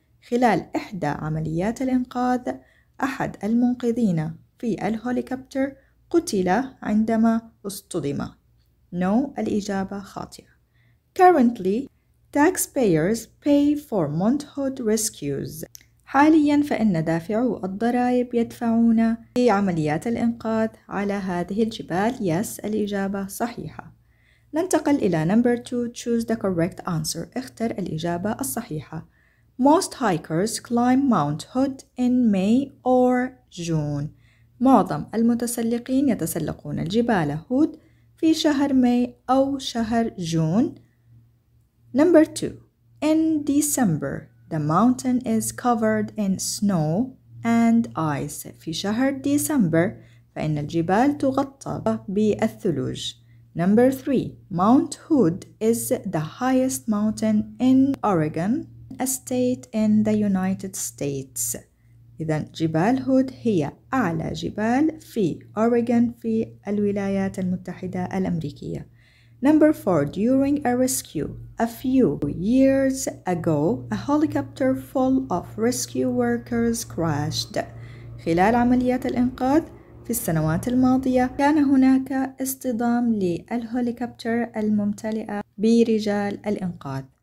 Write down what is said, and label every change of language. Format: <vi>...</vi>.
<ar>خلال إحدى عمليات الإنقاذ أحد المنقذين في الهليكوبتر قتل عندما اصطدم.</ar> <en>No،</en> <ar>الإجابة خاطئة.</ar> <en>Currently, taxpayers pay for Mount Hood rescues.</en> <ar>حالياً فإن دافعو الضرائب يدفعون في عمليات الإنقاذ على هذه الجبال.</ar> <en>Yes،</en> <ar>الإجابة صحيحة. ننتقل إلى</ar> <en>number 2. Choose the correct answer.</en> <ar>اختر الإجابة الصحيحة.</ar> <en>Most hikers climb Mount Hood in May or June.</en> <ar>معظم المتسلقين يتسلقون الجبال هود في شهر ماي أو شهر جون.</ar> <en>Number 2. In December, the mountain is covered in snow and ice.</en> <ar>في شهر ديسمبر فإن الجبال تغطى بالثلوج.</ar> <en>Number 3. Mount Hood is the highest mountain in Oregon, a state in the United States.</en> <ar>إذن جبال هود هي أعلى جبال في أوريغون في الولايات المتحدة الأمريكية.</ar> <en>Number 4. During a rescue a few years ago, a helicopter full of rescue workers crashed.</en> <ar>خلال عمليات الإنقاذ في السنوات الماضية كان هناك اصطدام للهليكوبتر الممتلئة برجال الإنقاذ.</ar>